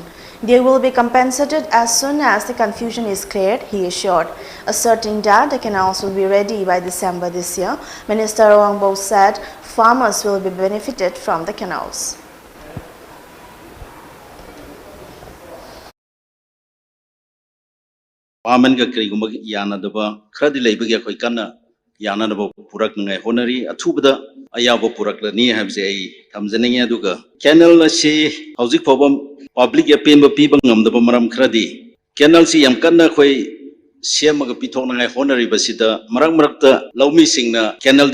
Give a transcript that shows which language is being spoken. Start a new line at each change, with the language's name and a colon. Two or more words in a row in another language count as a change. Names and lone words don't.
English: They will be compensated as soon as the confusion is cleared, he assured. Asserting that the canals will be ready by December this year, Minister Awangbo said farmers will be benefited from the canals.
Manipuri: Paman ka karigumba yanadaba kradi leibagi akhoi kana yanadaba purak ngai honari athubada ayaba puraklani habse ai thamjaninge aduga canal na si hauzik phobam public apemba piba ngamdaba maram kradi canal si yam kanna khoi semaga pithokngai honari basida marak marakta laumi singna canal